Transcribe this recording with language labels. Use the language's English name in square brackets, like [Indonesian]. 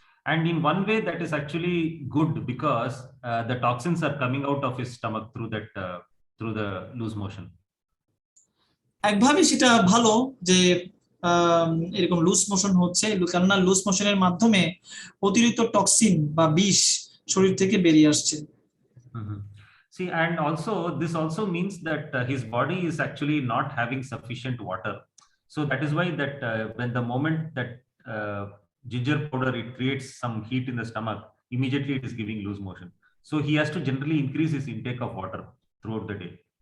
[English] And in one way that is actually good because the toxins are coming out of his stomach through the loose motion. [Bangla] একভাবে সেটা ভালো যে এরকম loose motion হচ্ছে, কেননা loose মোশনের মাধ্যমে অতিরিক্ত টক্সিন বা বিষ শরীর থেকে বেরিয়ে আসছে। [English] See, and also this also means that his body is actually not having sufficient water. So that is why that when the moment that ginger powder, it creates some heat in the stomach, immediately it is giving loose motion. So he has to generally increase his intake of water throughout the day.